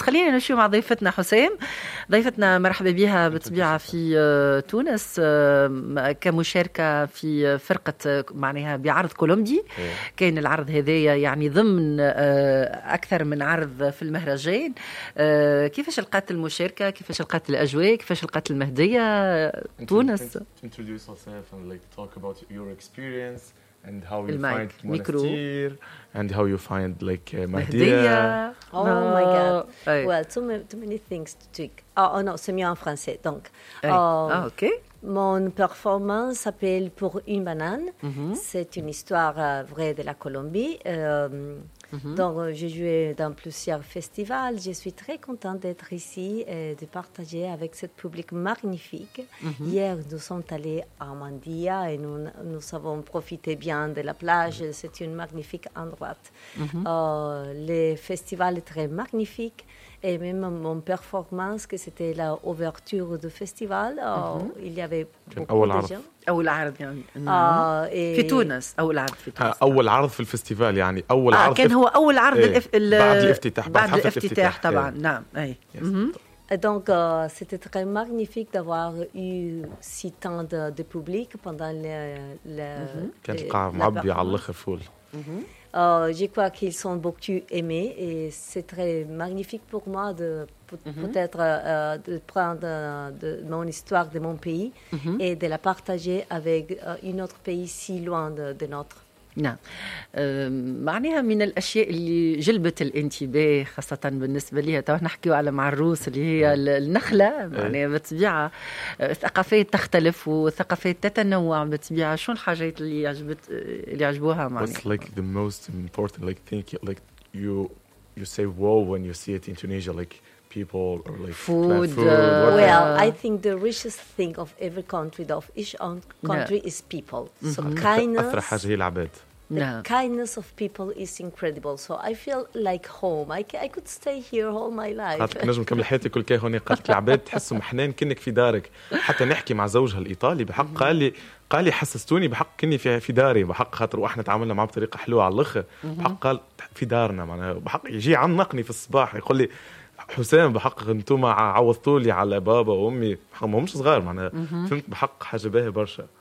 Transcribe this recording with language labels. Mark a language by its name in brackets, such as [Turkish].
[Arabic] خلينا نمشيو مع ضيفتنا حسام. ضيفتنا مرحبا بها بطبيعة في تونس كمشاركة في فرقة معناها بعرض كولومبي. كان العرض هذايا يعني ضمن أكثر من عرض في المهرجان. كيفاش لقات المشاركة؟ كيفاش لقات الأجواء؟ كيفاش لقات المهدية تونس؟ [English] introduce yourself and like talk about your experience and how you find Monastir and how you find like Mahdia. Oh no. My god. Hey. Well, too many things to tweak. Oh no, [French] c'est mieux en français. Donc. [English] Hey. OK. [French] Mon performance s'appelle Pour une banane. C'est une histoire vraie de la Colombie. Donc, j'ai joué dans plusieurs festivals. Je suis très contente d'être ici et de partager avec ce public magnifique. Hier, nous sommes allés à Mandia et nous avons profité bien de la plage. C'est un magnifique endroit. Le festival est très magnifique. Et même mon performance, que c'était l'ouverture du festival, il y avait beaucoup de gens. [Arabic] أول عرض يعني في تونس. أول عرض في تونس. أول عرض في الفستيفال يعني أول عرض. كان هو أول عرض. بعد الافتتاح. بعد الافتتاح طبعًا. نعم. [French] Donc, c'était très magnifique d'avoir eu si tant de public pendant le. [Arabic] كان القاعة معبية على الآخر فول. [French] Je crois qu'ils sont beaucoup aimés et c'est très magnifique pour moi de peut-être de prendre de mon histoire de mon pays et de la partager avec un autre pays si loin de notre. [Arabic] نعم معناها من الأشياء اللي جلبت الانتباه خاصة بالنسبة لها طبعا نحكيه على مع الروس اللي هي النخلة معناها بتبيعة ثقافات تختلف وثقافات تتنوع بتبيعة. شو الحاجات اللي عجبت اللي عجبوها معناها؟ [English] What's like the most important like thing like you say wow when you see it in Tunisia like people or like food? Well, I think the richest thing of every country, of each own country, is people. So kindness. Kindness of people is incredible. So I feel like home. I could stay here all my life. [Arabic] قالت نجم كمل حياتي كل كي هوني. قالت العباد تحسهم حنان كنك في دارك. حتى نحكي مع زوجها الإيطالي بحق قال لي حسستوني بحق كني في داري بحق خاطر واحنا تعاملنا معه بطريقة حلوة على الأخر. بحق قال في دارنا معناه بحق يجي عنقني في الصباح يقول لي حسام بحقك انتم عوضتوا لي على بابا وامي ما همش صغار معناها فهمت بحق حاجه باهي برشا.